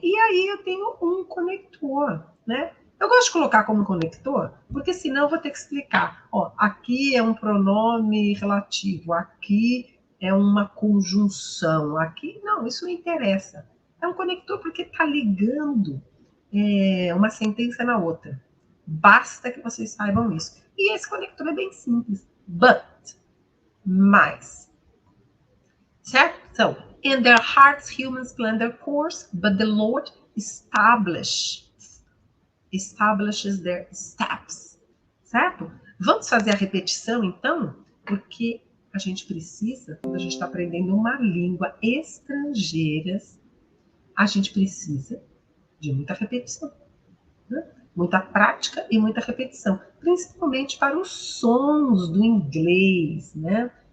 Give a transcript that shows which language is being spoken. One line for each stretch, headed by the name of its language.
Portuguese: E aí eu tenho um conector, né? Eu gosto de colocar como conector, porque senão eu vou ter que explicar. Ó, aqui é um pronome relativo, aqui é uma conjunção. Aqui, não, isso não interessa. É um conector porque está ligando uma sentença na outra. Basta que vocês saibam isso. E esse conector é bem simples. But, mais. Certo?
English: So, in their hearts humans plan their course, but the Lord establishes their steps.
Portuguese: Certo? Vamos fazer a repetição, então? Porque a gente precisa, quando a gente está aprendendo uma língua estrangeira, a gente precisa de muita repetição. Né? Muita prática e muita repetição. Principalmente para os sons do inglês, né?